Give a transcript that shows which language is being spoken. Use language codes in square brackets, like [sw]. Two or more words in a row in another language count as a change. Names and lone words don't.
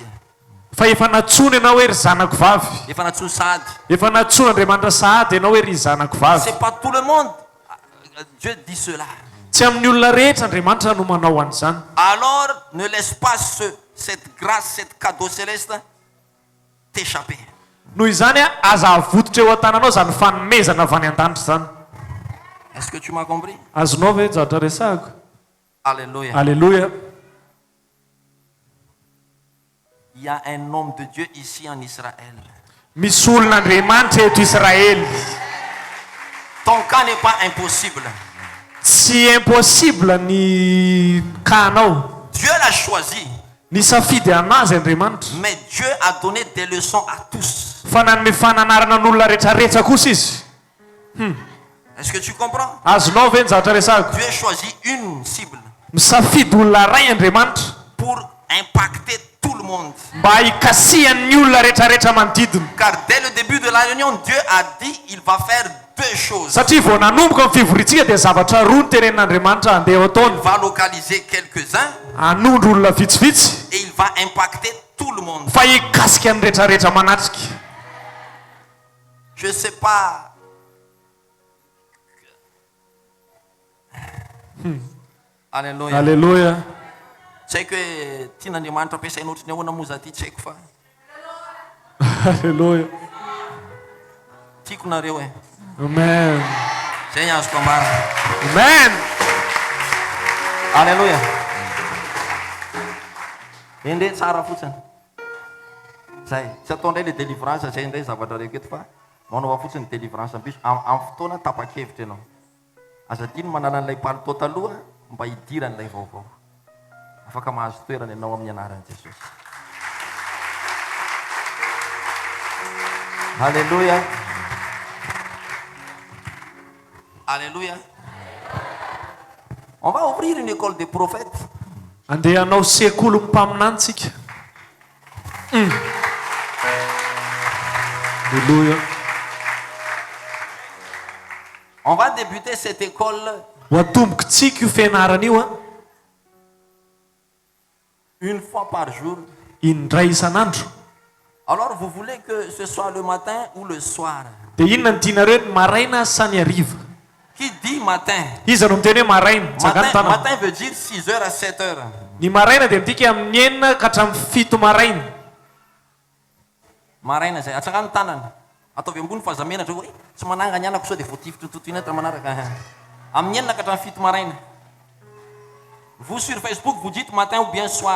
[mg] fa efa natsony ianao hoe ry zanako vavy. Efa natsoa sahady. Efa natsony Andriamanitra sahady ianao hoe ry zanako vavy. [fr] C'est pas tout le monde. Dieu dit cela. [mg] Tsy amin'ny olona rehetra Andriamanitra no manao an'izany. [fr] Alors ne laisse pas cette grâce, cette cadeau céleste t'échapper. [mg] Noho izany a aza avototra eo an-tananao zany fanomezana avy any an-danitra zany. [fr] Est-ce que tu m'as compris? [mg] Azonao ve zavatra resahako? [fr] Alléluia. Alléluia. Il y a un homme de Dieu ici en Israël. [mg] Misy olon'Andriamanitra eto Israely. [fr] Ton cas n'est pas impossible. [mg] Tsy impossible ny kanao. [fr] Dieu l'a choisi. [mg] Ny safidy anazy Andriamanitra. [fr] Mais Dieu a donné des leçons à tous. [mg] Fa nanome fananarana n'olona rehetrarehetra kosa izy. [fr] Est-ce que tu comprends? [mg] Azonao ve ny zavatra resahako? [fr] Dieu a choisi une cible [mg] Misafidy olona ray Andriamanitra [fr] pour impacter tout le monde. monde. [mg] mba hikasihan'ny olona rehetrarehetra manodidina [fr] Car dès le début de la réunion, Dieu a dit il va faire deux choses. [mg] satria vao nanomboka ny fivorintsika dia zavatra roa ny terenin'andriamanitra andeha ho [fr] Il [mg] ataony [fr] va localiser quelques-uns [mg] anondro olona vitsivitsy [fr] et il va impacter tout le monde. [mg] fa hikasika ny rehetrarehetra manatrika. [fr] Je ne sais pas. Alléluia. [mg] alleloia. Tsy haiko hoe tian'Andriamanitra ampiasaina ohatry ny ahoana moa za ty tsy haiko fa alleloia. tiako nareo e. Amen. Zay ny azoko ambara. Amen. Alléluia. Ende tsara fotsiny. Zay tsy atao indray le délivrance zay indray zavatra reko eto fa manao fotsiny délivrance ambiso amin'ny fotoana tapa-kevitra ianao. Azadino manala an'ilay palitao taloha mba hidiran'ilay vaovao. Afaka mahazo toerana ianao amin'ny anaran'i Jesosy. Alléluia. Alléluia. [fr] On va ouvrir une école des prophètes. [mg] Andeha hanao sekoly mpaminantsika. [fr] Alleluia. On va débuter cette école [mg] Ho atombokontsika io fianarana io a [fr] une fois par jour. [mg] indray isan'andro. [fr] Alors vous voulez que ce soit le matin ou le soir? [mg] Dia inona ny tianareo ny maraina sa ny hariva? [fr] Qui dit matin? [mg] Iza no miteny hoe maraina? Tsaka ny tanana. [fr] Matin veut dire 6h à 7h. [mg] Ny maraina dia midika amin'ny enina ka hatramin'ny fito maraina. Maraina zay atsaka ny tanana. Ataovy ambony fa zamenatra hoe tsy mananga ny anako sao dia voatifitra totoinatra manaraka. Amin'ny enina ka hatramin'ny fito maraina. [fr] Vous sur Facebook vous dites matin ou bien soir.